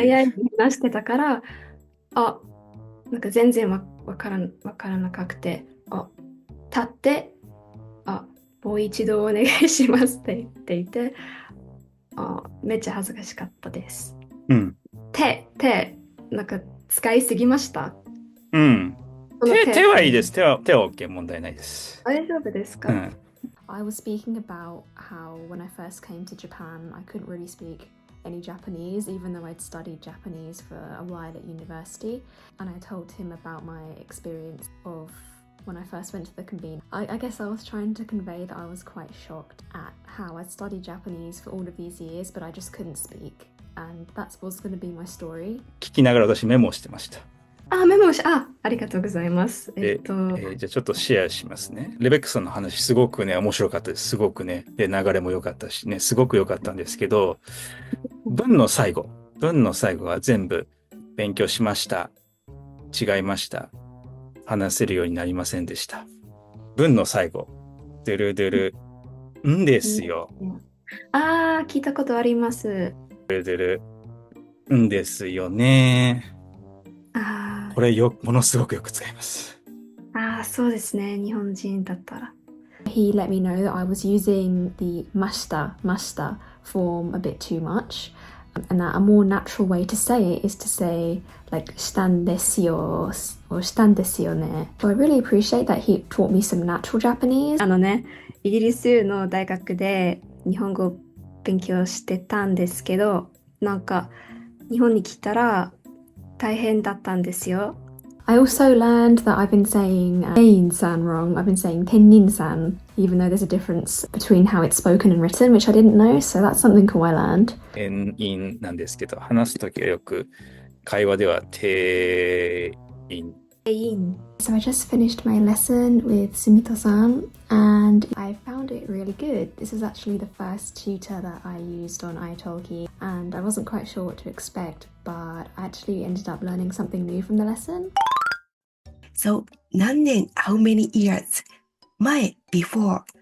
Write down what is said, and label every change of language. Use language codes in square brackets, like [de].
[ja] 早い話してたから、なんか全然わからなくて、立って、もう一度お願いしますって言っていて、めっちゃ恥ずかしかったです。手、なんか使いすぎました。手はいいです。手は OK、問題ないです。大丈夫ですか？ [en] I was speaking about how when I first came to Japan, I couldn't really speak any Japanese, even though I'd studied Japanese for a while at university. And I told him about my experience of when I first went to the convene. I guess I was trying to convey that I was quite shocked at how I'd studied Japanese for all of these years, but I just couldn't speak. And that was going to be my story. [ja] 聞きながら私メモをしてました。メモありがとうございます。じゃあちょっとシェアしますね。レベックさんの話すごくね、面白かったです。すごくね。で、流れも良かったしね、すごく良かったんですけど、文の最後は全部勉強しました。違いました。話せるようになりませんでした。文の最後、ドゥルドゥル、んですよ。聞いたことあります。ドゥルドゥル、んですよね。これものすごくよく使います。そうですね。日本人だったら。 [en] He let me know that I was using the mashita form a bit too much, and that a more natural way to say it is to say like [ja] したんですよ [en] or [ja] したんですよね。 [en] So I really appreciate that he taught me some natural Japanese. [ja] イギリスの大学で日本語を勉強してたんですけど、なんか日本に来たら大変だったんですよ。 [en] I also learned that I've been saying Tenin-san wrong. I've been saying Tenin-san, even though there's a difference between how it's spoken and written, which I didn't know, so that's something cool I learned. [ja] 天なんですけど、話すときはよく会話では定員。 [en] So I just finished my lesson with Sumito-san and I found it really good. This is actually the first tutor that I used on italki and I wasn't quite sure what to expect, but I actually ended up learning something new from the lesson. So, 何年 how many years? 前 before.